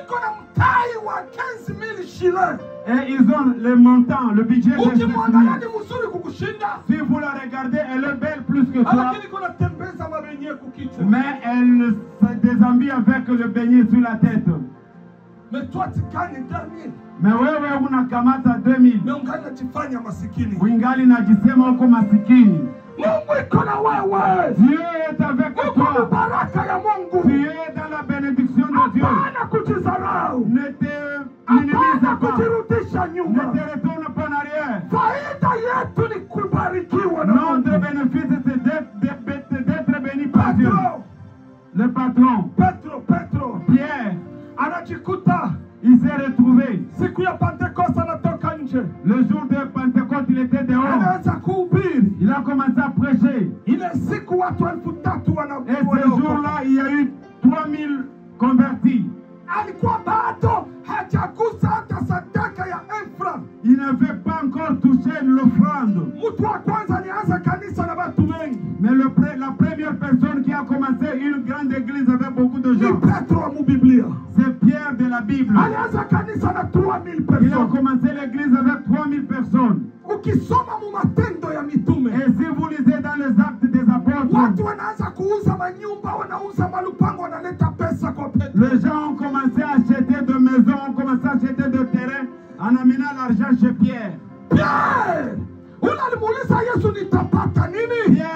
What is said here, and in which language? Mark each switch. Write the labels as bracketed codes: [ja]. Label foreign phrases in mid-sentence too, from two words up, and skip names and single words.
[fr] Et ils ont le montant, le budget de 15 000. Si vous la regardez, elle est belle plus que toi. Mais elle se déshabille avec le beignet sur la tête. Mais toi tu gagnes 2000. [sw] Mais wewe unakamata 2000. Mais ungali najifanya masikini. Uingali najisema uko masikini. Mungu iko na wewe. [fr] Dieu est avec toi. [sw] Uko baraka ya Mungu. [fr] Tu es dans la bénédiction de Dieu. [sw] Hapana kujizarau. [fr] Ne te minimise pas. [sw] Kujirudisha nyuma. [fr] Ne te retourne pas en arrière. [sw] Faida yetu ni kubarikiwa na Mungu. [fr] Notre bénéfice c'est d'être béni par Dieu. Le patron. Petro. Pierre. [sw] Anajikuta. [fr] Il s'est retrouvé. [sw] Siku ya Pentecoste anatoka nje. [fr] Le jour de Pentecôte, il était dehors. [sw] Anaanza kuhubiri. [fr] Il a commencé à prêcher. [sw] Ile siku watu 3000 [fr] Et ce jour-là, il y a eu 3000 convertis. [sw] Alikuwa bado hajagusa hata sadaka ya Efra. [fr] Il n'avait pas encore touché l'offrande. [sw] Mtu wa kwanza alianza kanisa na watu wengi. [fr] Mais la première personne qui a commencé une grande église avec beaucoup de gens, [sw] Ni Petro wa Biblia. [fr] c'est Pierre de la Bible. [sw] Alianza kanisa na 3000 [fr] Il a personnes. commencé l'église avec 3000 personnes. [sw] Ukisoma mu matendo ya mitume. [fr] Et si vous lisez dans les actes des apôtres, [sw] Watu wanaanza kuuza manyumba, wanauza malupango, wanaleta pesa kwa Petro. [fr] les gens ont commencé à acheter de maisons, ont commencé à acheter de terrains en amenant l'argent chez Pierre. Pierre! [sw] Unalimuuliza Yesu nitapata nini?